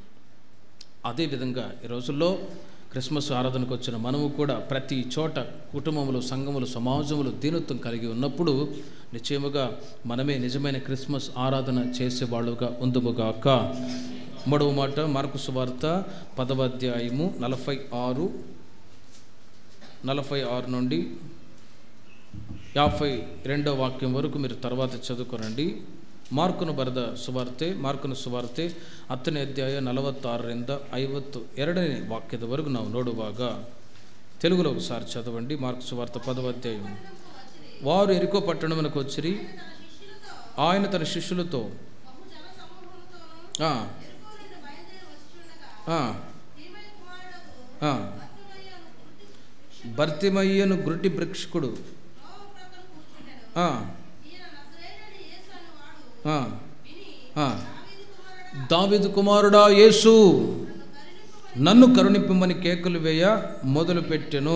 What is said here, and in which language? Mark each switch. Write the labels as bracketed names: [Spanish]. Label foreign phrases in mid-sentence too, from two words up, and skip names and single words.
[Telugu] అదేవిధంగా ఈ రోజుల్లో క్రిస్మస్ ఆరాధనకు వచ్చిన మనము కూడా ప్రతి చోట కుటుంబములు, సంఘములు, సమాజములు దీనత్వం కలిగి ఉన్నప్పుడు నిశ్చయముగా మనమే నిజమైన క్రిస్మస్ ఆరాధన చేసేవాళ్ళుగా ఉందుముగాక. మూడవ మాట, మార్కు సువార్త 10వ అధ్యాయము 46 నుండి 52వ వాక్యం వరకు మీరు తర్వాత చదువుకోనండి. [Kannada] ಮಾರ್ಕನು ಬರೆದ ಸುವಾರ್ತೆ, ಮಾರ್ಕನ ಸುವಾರ್ತೆ 10ನೇ ಅಧ್ಯಾಯ 46ರಿಂದ 52ನೇ ವಾಕ್ಯದವರೆಗೂ ನಾವು ನೋಡುವಾಗ, [Telugu] తెలుగులో ఒకసారి చదవండి. మార్కు సువార్త 10వ అధ్యాయం. వారు ఎరికో పట్టణమునకు వచ్చిరి. ఆయన తన శిష్యులతో బర్తిమయ్యను గుడ్డి భిక్షుకుడు, దావీదు కుమారుడా యేసు, నన్ను కరుణింపమని కేకలు వేయ మొదలుపెట్టెను.